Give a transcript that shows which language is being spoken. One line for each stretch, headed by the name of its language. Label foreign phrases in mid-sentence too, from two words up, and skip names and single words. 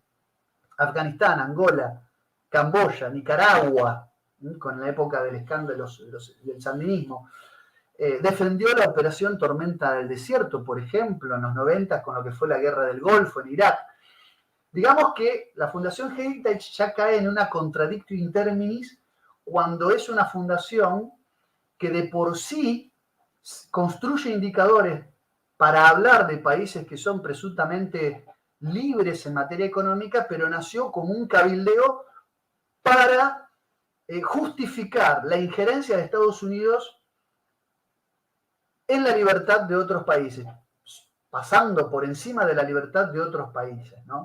Spanish: Afganistán, Angola, Camboya, Nicaragua, con la época del escándalo del sandinismo. Defendió la operación Tormenta del Desierto, por ejemplo, en los 90 con lo que fue la guerra del Golfo en Irak. Digamos que la Fundación Heritage ya cae en una
Latin: contradictio in terminis
Spanish: cuando es una fundación que de por sí construye indicadores para hablar de países que son presuntamente libres en materia económica, pero nació como un cabildeo para justificar la injerencia de Estados Unidos en la libertad de otros países, pasando por encima de la libertad de otros países, ¿no?